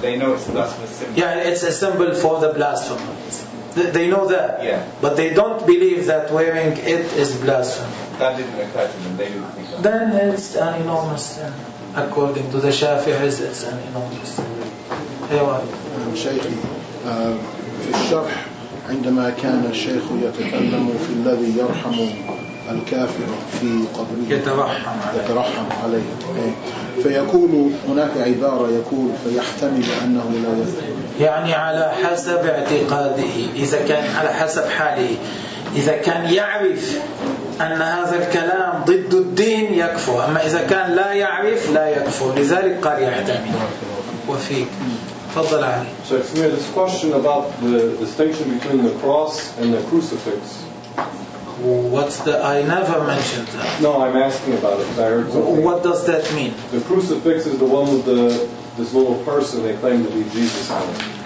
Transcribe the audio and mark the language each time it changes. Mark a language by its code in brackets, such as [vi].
[en] They know it's a blasphemous symbol. Yeah, it's a symbol for the blasphemy. They know that, yeah. But they don't believe that wearing it is blasphemy. That didn't occur to them, they didn't think of it. Then it's an enormous sin. According to the Shafi'is, it's an enormous sin. Hey, what? [ar] Shaykhi, في الشرح عندما كان الشيخ يتكلم في الذي يرحم الكافر في قبره يترحم عليه فيقول هناك عبارة يقول فيحتمل أنه لا يذكر يعني على حسب اعتقاده إذا كان على حسب حاله إذا كان يعرف أن هذا الكلام ضد الدين يكفر أما إذا كان لا يعرف لا يكفر لذلك قال يحتمل وفيك تفضل علي. [en] So if we had this question about the distinction between the cross and the crucifix. What's the... I never mentioned that. No, I'm asking about it. I heard something. What does that mean? The crucifix is the one with this little person they claim to be Jesus on it.